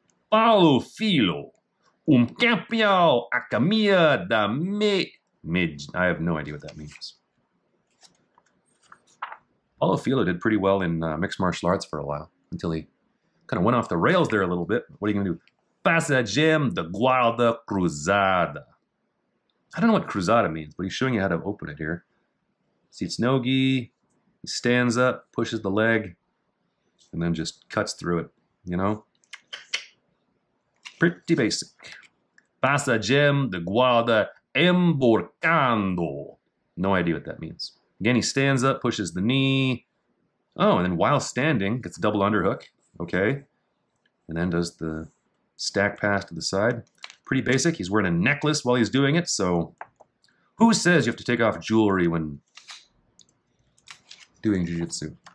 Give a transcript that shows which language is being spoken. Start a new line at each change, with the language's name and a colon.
English: Paulo Filo,
Portuguese: campeão a caminho da
English: I have no idea what that means. Paulo Filo did pretty well in mixed martial arts for a while, until he kind of went off the rails there a little bit. What are you going to do?
Portuguese: Passagem de guarda cruzada.
English: I don't know what cruzada means, but he's showing you how to open it here. See, it's no-gi. He stands up, pushes the leg, and then just cuts through it, you know? Pretty basic.
Portuguese: Passagem de guarda emborcando.
English: No idea what that means. Again, he stands up, pushes the knee. Oh, and then while standing, gets a double underhook. Okay. And then does the stack pass to the side. Pretty basic. He's wearing a necklace while he's doing it, so who says you have to take off jewelry when doing jiu-jitsu?